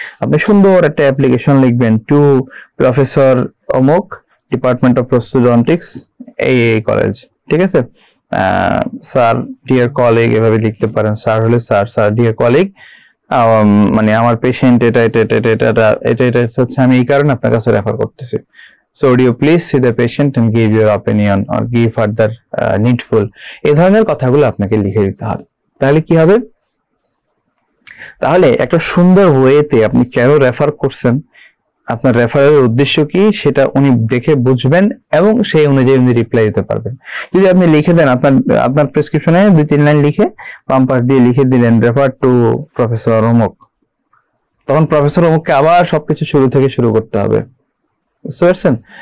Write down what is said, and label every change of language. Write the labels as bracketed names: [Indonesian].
[Bangla] আপনি সুন্দর একটা অ্যাপ্লিকেশন লিখবেন, [English] to professor অমুক, department of prosthodontics, [Bangla] এই কলেজ, ঠিক আছে, [English] sir dear colleague, [Bangla] এভাবে লিখতে পারেন। স্যার হলে স্যার, স্যার ডিয়ার কলিগ, মানে আমার পেশেন্ট এটা এটা এটা এটা এটা এটা হচ্ছে, আমি এই কারণে আপনার কাছে রেফার করতেছি। [English] So would you please see the patient and give your opinion or give further needful, [Bangla] এই ধরনের কথাগুলো আপনাকে লিখে দিতে হবে। তাহলে কি হবে? তাহলে একটা সুন্দর ওয়েতে আপনি কেন রেফার করছেন, আপনার রেফারের উদ্দেশ্য কি, সেটা উনি দেখে বুঝবেন এবং সেই অনুযায়ী উনি রিপ্লাই দিতে পারবেন। যদি আপনি লিখে দেন আপনার প্রেসক্রিপশনে 2-3 লাইন লিখে বাম পাশ দিয়ে লিখে দিলেন [English] refer to professor অমুক, [Bangla] তখন প্রফেসর অমুককে আবার সবকিছু শুরু থেকে শুরু করতে হবে, বুঝতে পারছেন?